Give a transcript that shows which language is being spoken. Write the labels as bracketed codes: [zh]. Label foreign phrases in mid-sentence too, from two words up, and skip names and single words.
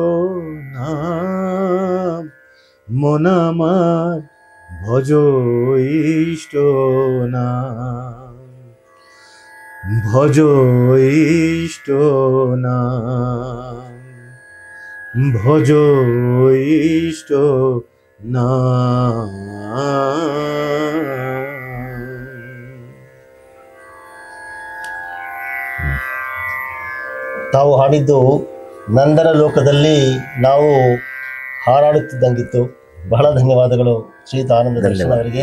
[bn] নাম, মন আমার ভজ ইষ্ট নাম, ভজ ইষ্ট নাম, ভজ ইষ্ট নাম। [kn] ತಾವು ಹಾಡಿದ್ದು ನಂದನ ಲೋಕದಲ್ಲಿ ನಾವು ಹಾರಾಡುತ್ತಿದ್ದಂಗಿತ್ತು. ಬಹಳ ಧನ್ಯವಾದಗಳು ಶ್ರೀಯುತ ಆನಂದ ದರ್ಶನ್ ಅವರಿಗೆ.